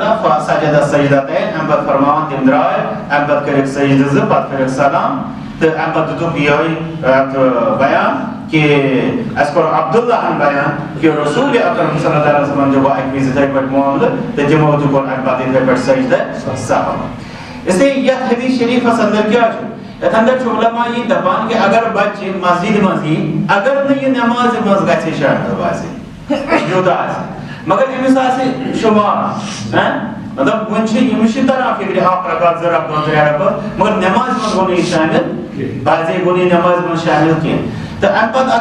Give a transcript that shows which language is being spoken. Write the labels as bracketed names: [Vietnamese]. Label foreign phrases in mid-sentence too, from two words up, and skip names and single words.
[Arabic] فسجد السجدتين [Kashmiri] امہِ پتہٕ فرماوان تِم درٛاے امہِ پتہٕ کٔرِکھ سجدٕ 2 پتہٕ کٔرِکھ سلام تہٕ امہِ پتہٕ دِتُکھ یِہوٚے بیان کہ اَسہِ کوٚر عبداللہن بیان کہ رسول اکرم [Arabic] صلی اللہ علیہ وسلم [Kashmiri] جو اکہِ وِزِ یِتھَے پٲٹھۍ معاملہٕ تہٕ تِمو تہِ کوٚر امہِ پتہٕ یِتھَے پٲٹھۍ سجدٕ سہو اس لیے یتھ حدیث شریفس اندر کیٛاہ چھُ یتھ اندر چھُ علماء یی دپان کہ اگر بچہِ مسجد منٛز یی اگر نہٕ یہِ نٮ۪مازِ منٛز گژھِ شٲمِل آسہِ یوٗتاہ آسہِ مگر أمِس آسہِ شُمار مطلب وۄنۍ چھِ أمِس چھِ تران فِکرِ 1 رکعت 2 رکعت 3 رکعت مگر نٮ۪مازِ منٛز گوٚو نہٕ یہِ شٲمِل بعضے گوٚو نہٕ یہِ نٮ۪مازِ منٛز شٲمِل کینٛہہ تہٕ امہِ پتہٕ